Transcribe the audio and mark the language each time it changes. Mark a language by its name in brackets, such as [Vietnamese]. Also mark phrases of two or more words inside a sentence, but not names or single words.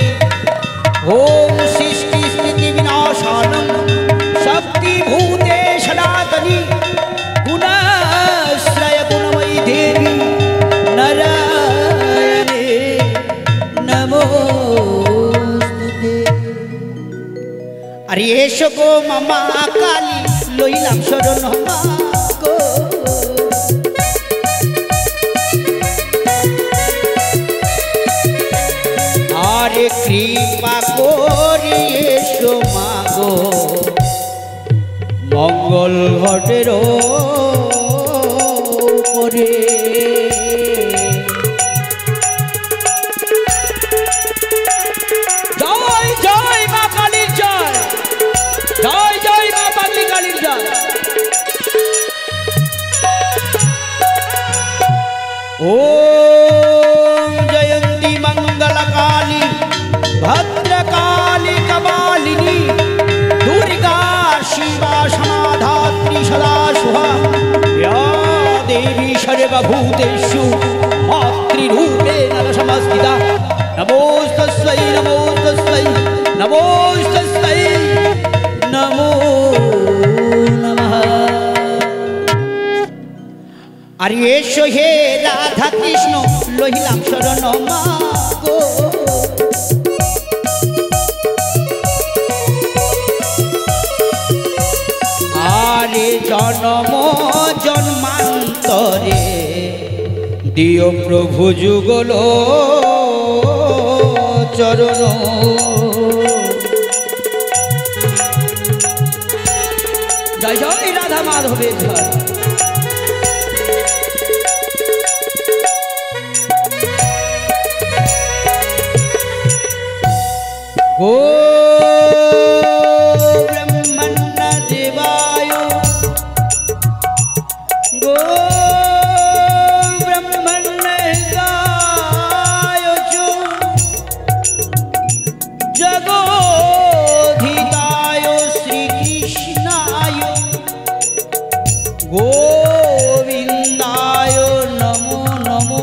[Sanskrit] ओम सृष्टि स्थिति विनाशानं शक्ति भूते सनातनी गुणाश्रय गुणमयी देवी नारायणे नमोस्तुते। [Bangla] আরে এসো গো মা মা কালী লইলাম শরণ গো। আরে কৃপা করি এসো মাগো মঙ্গল ঘটের পরে। জয় জয় মা কালীর জয়, জয় জয় মা পাগলি কালীর জয়। [Sanskrit] ओम जयंती मंगल काली भद्रकाली कपालिनी दुर्गा शिवा समाधात्री सदा शुभा या देवी सर्वभूतेषु मातृरूपेण समस्थिता। नमोस्तस्यै नमोस्तस्यै नमोस्तस्यै नमो नमः। [Bangla] আর এসো হে রাধা কৃষ্ণ লইলাম শরণ মাগো। আরে জন্ম জন্মান্তরে দিও প্রভু যুগল চরণ। জয় জয় রাধা মাধবের জয়। [Sanskrit] गो ब्रह्मण्य देवाय गो ब्रह्मण्य गाय जगोधिताय श्री कृष्णाय गोविंदाय नमो नमो।